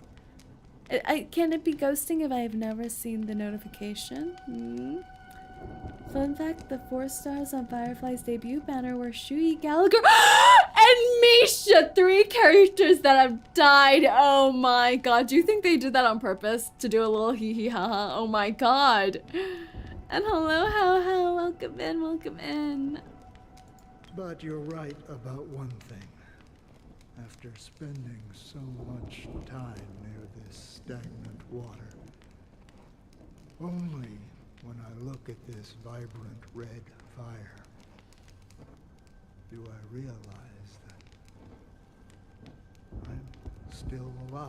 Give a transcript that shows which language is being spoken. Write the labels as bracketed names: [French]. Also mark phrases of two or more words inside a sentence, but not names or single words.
[English] Can it be ghosting if I have never seen the notification? Fun fact, the 4 stars on Firefly's debut banner were Shui, Gallagher, and Misha! 3 characters that have died. Oh my god. Do you think they did that on purpose? To do a little hee hee ha ha? Oh my god. And hello, how, welcome in, welcome in. But you're right about one thing. After spending so much time near this stagnant water, only when I look at this vibrant red fire do I realize that I'm still alive.